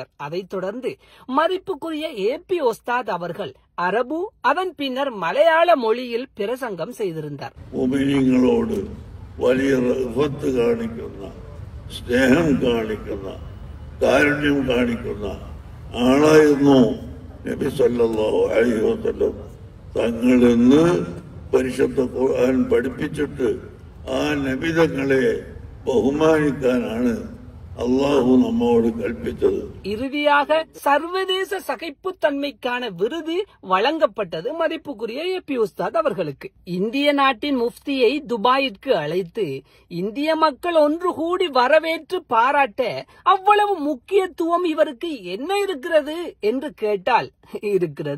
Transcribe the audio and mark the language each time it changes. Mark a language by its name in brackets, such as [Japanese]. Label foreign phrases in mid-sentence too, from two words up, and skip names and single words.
[Tamil] அதைத் தொடர்ந்து மதிப்புக்குரிய ஏபி உஸ்தாத் அவர்கள் அரபு, அதன் பின்னர் மலையாள மொழியில் பிரசங்கம் செய்திருந்தார். [Malayalam] മുഅ്മിനീങ്ങളോട് വലിയ റഹ്മത്ത് കാണിക്കുന്ന, സ്നേഹം കാണിക്കുന്ന, കാരുണ്യം കാണിക്കുന്ന ആളായിരുന്നു നബി [Arabic] صلى الله عليه وسلم [Malayalam] തങ്ങളെന്ന് പരിശുദ്ധ ഖുർആൻ പഠിപ്പിച്ചിട്ട് ആ നബി തങ്ങളെ ബഹുമാനിക്കാനാണ് [Tamil] அல்லாஹ் நம்மோடு கற்பித்தது. இறுதியாக சர்வதேச சகிப்புத்தன்மைக்கான விருது வழங்கப்பட்டது மதிப்புக்குரிய ஏபி உஸ்தாத் அவர்களுக்கு. இந்திய நாட்டின் முஃப்தியை துபாயிற்கு அழைத்து இந்திய மக்கள் ஒன்று கூடி வரவேற்று பாராட்ட அவ்வளவு முக்கியத்துவம் இவருக்கு என்ன இருக்கிறது என்று கேட்டால் இருக்கிறது.